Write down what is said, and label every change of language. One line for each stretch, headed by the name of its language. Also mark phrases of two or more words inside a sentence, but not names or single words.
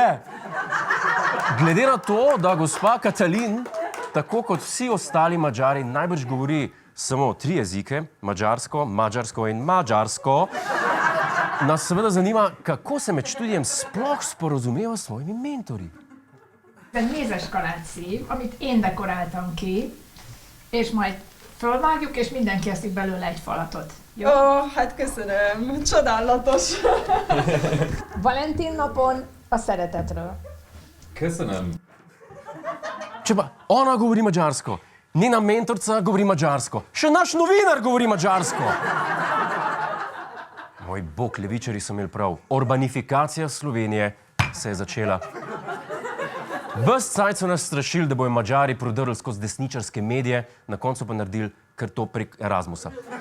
Slovenian: Glede na to, da gospa Katalin, tako kot vsi ostali Madžari, najbrž govori samo 3 jezike, madžarsko, madžarsko in madžarsko, nas seveda zanima, kako se med študijem sploh sporozumeva s svojimi mentorji.
Hungarian: Ez egy mézes kalácsszív, amit én dekoráltam ki, és majd fölvágjuk, és mindenki eszik belőle egy falatot. Jó? Ó, hát köszönöm, csodálatos. Valentin napon a szeretetről. Köszönöm.
Slovenian: Če pa ona govori madžarsko, njena mentorca govori madžarsko, še naš novinar govori madžarsko. Moj bog, levičarji so imeli prav. Urbanifikacija Slovenije se je začela. Ves cajt so nas strašili, da bojo Madžari prodrli skozi desničarske medije, na koncu pa naredili kar to prek Erasmusa.